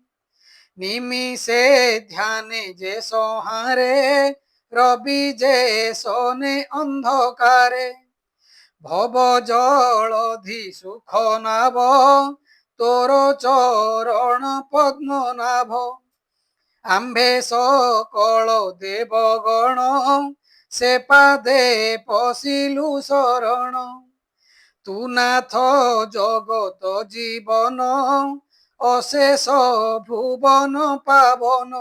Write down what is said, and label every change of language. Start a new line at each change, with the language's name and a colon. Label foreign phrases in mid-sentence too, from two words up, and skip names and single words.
Odia: ନିମିଷେ ଧ୍ୟାନେ ଯେ ସଂହାରେ ରବି ଯେ ସୋନେ ଅନ୍ଧକାରେ ଭବ ଜଳଧି ସୁଖ ନାଭ ତୋର ଚରଣ ପଦ୍ମ ନାଭ ଆମ୍ଭେ ସକଳ ଦେବଗଣ ସେ ପାଦେ ପଶିଲୁ ଶରଣ। ତୁ ନାଥ ଜଗତ ଜୀବନ ଅଶେଷ ଭୁବନ ପାବନ।